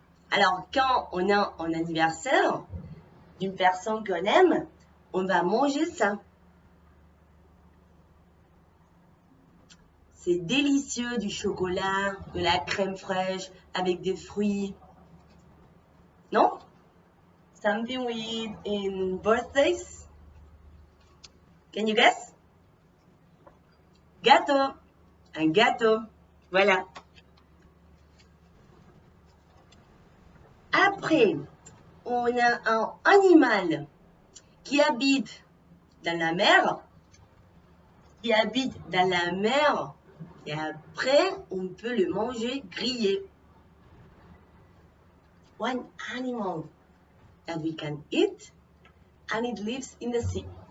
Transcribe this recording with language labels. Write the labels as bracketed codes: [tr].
[fr] Alors, quand on a un anniversaire d'une personne qu'on aime, on va manger ça. C'est délicieux, du chocolat, de la crème fraîche avec des fruits. Non? [en] Something we eat in birthdays? Can you guess? [fr] Gâteau. Un gâteau. Voilà. Après, on a un animal qui habite dans la mer. Qui habite dans la mer. Et après, on peut le manger grillé. [en] One animal that we can eat and it lives in the sea.